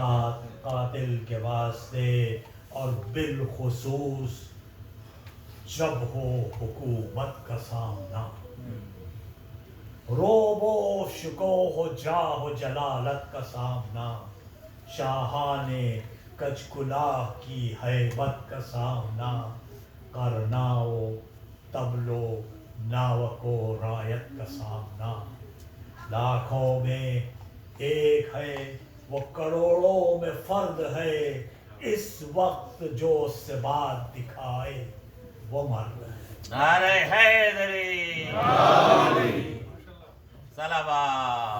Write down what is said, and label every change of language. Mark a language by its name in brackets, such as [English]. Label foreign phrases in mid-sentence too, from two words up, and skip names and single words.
[Urdu] قاتل کے واسطے، اور بالخصوص جب ہو حکومت کا سامنا، روب و شکوہ و جاہ و جلالت کا سامنا، شاہان کج کلاه کی ہیبت کا سامنا، کرنا و طبل و ناوک و رایت کا سامنا، لاکھوں میں ایک ہے وہ کروڑوں میں فرد ہے، اس وقت جو ثبات دکھائے وہ مرد ہے۔ نعرہ حیدری، صلوات،